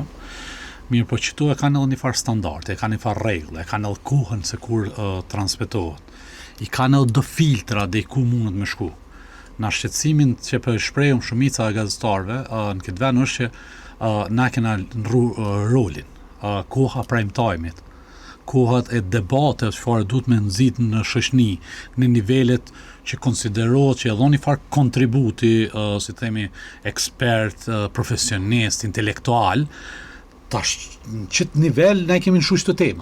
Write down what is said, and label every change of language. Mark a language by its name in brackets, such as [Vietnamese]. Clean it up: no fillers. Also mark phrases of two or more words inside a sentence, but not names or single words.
[Albanian] Mirë, po qëtu e kanë edhe një farë standarde, e kanë një farë rregull, e kanë edhe kohën se kur transmetohet. I kanë edhe do filtra dhe ku mundet me shku. Në shqetësimin që për shprehum shumica e gazetarëve në këtë vend është që na kena rolin, koha [English] prime time-it, [Albanian] kohat e debatet çfarë duhet me nxit në shoqni, në nivelet që konsiderohet që edhe një farë kontributi, si themi, ekspert, profesionist, intelektual, tash në qëtë nivel ne kemi nëshu çdo tema.